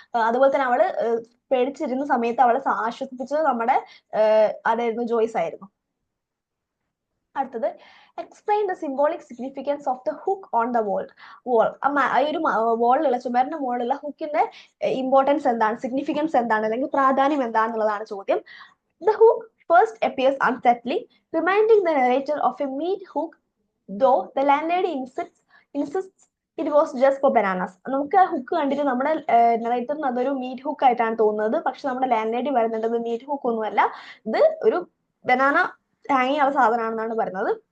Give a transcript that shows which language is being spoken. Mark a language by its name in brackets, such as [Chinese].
[Malayalam] അതുപോലെ തന്നെ അവള് പേടിച്ചിരുന്ന സമയത്ത് അവളെ ആശ്വസിപ്പിച്ചത് നമ്മുടെ അതായിരുന്നു ജോയ്സ് ആയിരുന്നു. അടുത്തത്, [English] Explain the symbolic significance of the hook on the wall. [Malayalam] ഈ ഒരു വോളിലുള്ള, ചുമരിന്റെ മുകളിലുള്ള ഹുക്കിന്റെ ഇമ്പോർട്ടൻസ് എന്താണ്, സിഗ്നിഫിക്കൻസ് എന്താണ്, അല്ലെങ്കിൽ പ്രാധാന്യം എന്താണെന്നുള്ളതാണ് ചോദ്യം. [English] The hook first appears unsettling, reminding the narrator of a meat hook, though the landlady insists it was just for bananas. [Malayalam] നമുക്ക് ആ ഹുക്ക് കണ്ടിട്ട് നമ്മുടെ നറേറ്ററിന് അതൊരു മീറ്റ് ഹുക്ക് ആയിട്ടാണ് തോന്നുന്നത്. പക്ഷെ നമ്മുടെ ലാൻഡ് ലേഡി പറയുന്നുണ്ട് മീറ്റ് ഹുക്ക് ഒന്നുമല്ല, ഇത് ഒരു ബനാന ഹാങ്ങിങ് ആവുന്ന സാധനമാണെന്നാണ് പറയുന്നത്.